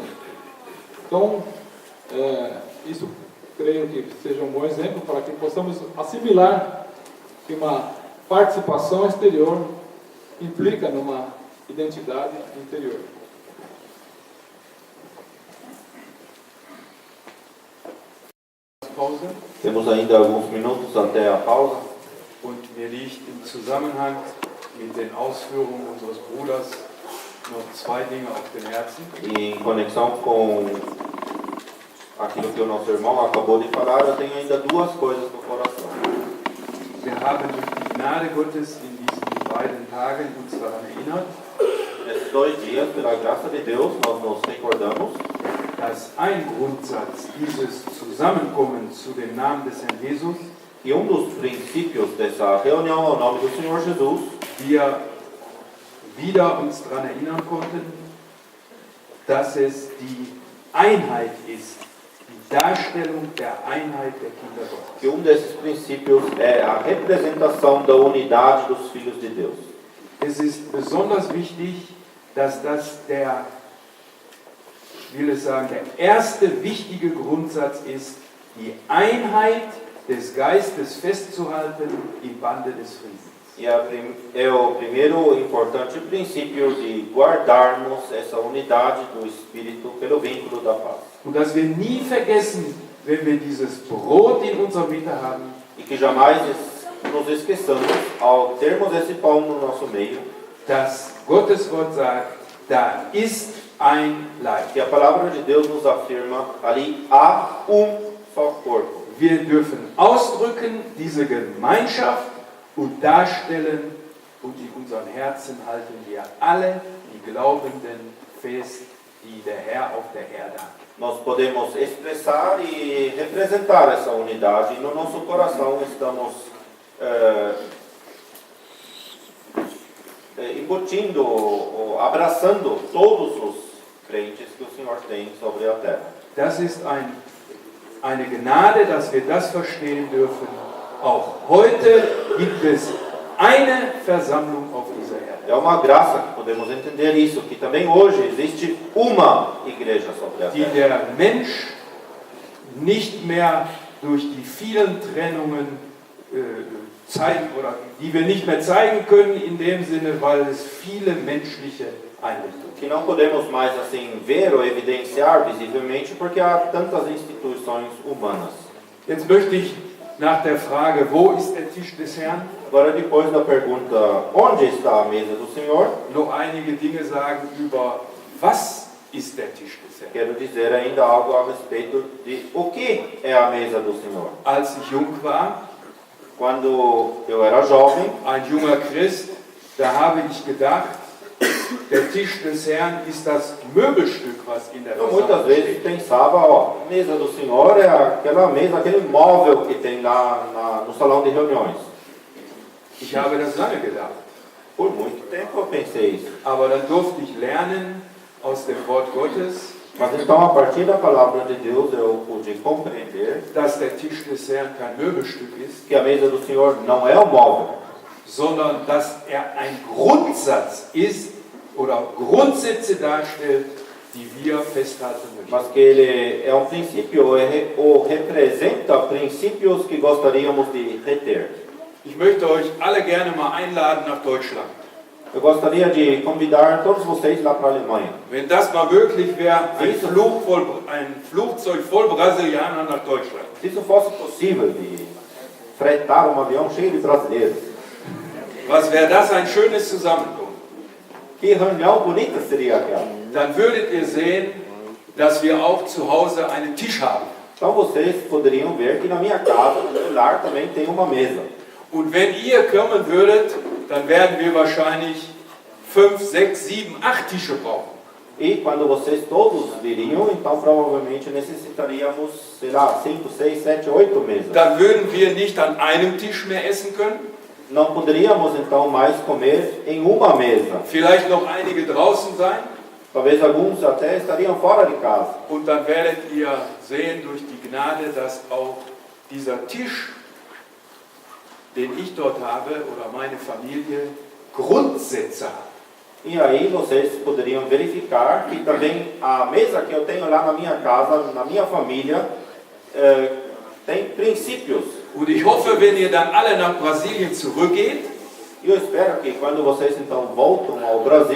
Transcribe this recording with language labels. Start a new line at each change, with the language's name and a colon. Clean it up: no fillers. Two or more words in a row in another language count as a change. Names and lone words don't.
Portuguese: Então, isso creio que seja um bom exemplo para que possamos assimilar que uma participação exterior implica numa identidade interior. Pause. Temos ainda alguns minutos até a pausa.
German: Und mir liegt im Zusammenhang mit den Ausführungen unseres Bruders noch zwei Dinge auf dem Herzen.
Portuguese: E em conexão com aquilo que o nosso irmão acabou de falar, eu tenho ainda duas coisas no coração.
German: Wir haben durch die Gnade Gottes in diesen beiden Tagen uns daran erinnert,
Portuguese: Nesses 2 dias, pela graça de Deus, nós nos recordamos
German: dass ein Grundsatz dieses Zusammenkommens zu dem Namen des Herrn Jesus
Portuguese: que dos princípios dessa reunião ao nome do Senhor Jesus,
German: wir wieder uns daran erinnern konnten, dass es die Einheit ist, die Darstellung der Einheit der Kinder Gottes.
Portuguese: que desses princípios é a representação da unidade dos filhos de Deus.
German: Es ist besonders wichtig, dass das der erste wichtige Grundsatz ist, die Einheit des Geistes festzuhalten im Bande des Friedens.
Portuguese: E é o primeiro importante princípio de guardarmos essa unidade do Espírito pelo vínculo da paz.
German: Und dass wir nie vergessen, wenn wir dieses Brot in unserer Mitte haben,
Portuguese: E que jamais nos esqueçamos, ao termos esse pão no nosso meio,
German: dass Gottes Wort sagt, da ist ein Leib.
Portuguese: que a palavra de Deus nos afirma, ali há só corpo.
German: Wir dürfen ausdrücken diese Gemeinschaft und darstellen, und in unseren Herzen halten wir alle die Glaubenden fest, die der Herr auf der Erde hat.
Portuguese: Nós podemos expressar e representar essa unidade, e no nosso coração estamos curtindo, ou abraçando todos os crentes que o Senhor tem sobre a terra.
German: Das ist eine Gnade, dass wir das verstehen dürfen. Auch heute gibt es eine Versammlung auf dieser Erde,
Portuguese: É uma graça que podemos entender isso, que também hoje existe uma igreja sobre a
German: die
Portuguese: terra.
German: der Mensch nicht mehr durch die vielen Trennungen zeigen oder die wir nicht mehr zeigen können in dem Sinne, weil es viele menschliche Einrichtungen gibt.
Portuguese: Que não podemos mais assim ver ou evidenciar visivelmente porque há tantas instituições humanas.
German: Jetzt möchte ich nach der Frage, wo ist der Tisch des Herrn,
Portuguese: Agora, depois da pergunta, onde está a mesa do Senhor,
German: noch einige Dinge sagen über, was ist der Tisch des Herrn.
Portuguese: quero dizer ainda algo a respeito de o que é a mesa do Senhor.
German: Als ich jung war,
Portuguese: Quando eu era jovem,
German: ein junger Christ, da habe ich gedacht, der Tisch des Herrn ist das Möbelstück, was in der
Portuguese: eu muitas
German: Versammlung
Portuguese: vezes
German: steht.
Portuguese: pensava, ó, a mesa do Senhor é aquela mesa, aquele móvel que tem lá no salão de reuniões.
German: Ich habe das lange gedacht.
Portuguese: Por muito tempo eu pensei isso.
German: Aber dann durfte ich lernen aus dem Wort Gottes,
Portuguese: Mas então, a partir da palavra de Deus, eu pude compreender
German: dass der Tisch des Herrn kein Möbelstück ist,
Portuguese: que a mesa do Senhor não é um móvel,
German: sondern dass er ein Grundsatz ist oder Grundsätze darstellt, die wir festhalten möchten.
Portuguese: mas que ele é um princípio ou representa princípios que gostaríamos de reter.
German: Ich möchte euch alle gerne mal einladen nach Deutschland.
Portuguese: Eu gostaria de convidar todos vocês lá para a Alemanha.
German: Wenn das mal möglich wäre, ein Flugzeug voll Brasilianer nach Deutschland.
Portuguese: Se isso fosse possível, de fretar um avião cheio de brasileiros,
German: Was wäre das ein schönes Zusammenkommen?
Portuguese: que reunião bonita seria aquela.
German: Dann würdet ihr sehen, dass wir auch zu Hause einen Tisch haben.
Portuguese: Então vocês poderiam ver que na minha casa, no meu lar, também tem uma mesa.
German: Und wenn ihr kommen würdet, dann werden wir wahrscheinlich 5, 6, 7, 8 Tische brauchen.
Portuguese: E quando vocês todos viriam, então provavelmente necessitaríamos, sei lá, 5, 6, 7, 8 mesas.
German: Dann würden wir nicht an einem Tisch mehr essen können.
Portuguese: Não poderíamos então mais comer em uma mesa.
German: Vielleicht noch einige draußen sein.
Portuguese: Talvez alguns até estariam fora de casa.
German: Und dann werdet ihr sehen durch die Gnade, dass auch dieser Tisch, den ich dort habe, oder meine Familie, Grundsätze hat.
Portuguese: E aí vocês poderiam verificar que também a mesa que eu tenho lá na minha casa, na minha família, tem princípios.
German: Und ich hoffe, wenn ihr dann alle nach Brasilien zurückgeht,
Portuguese: E eu espero que quando vocês então voltam ao Brasil,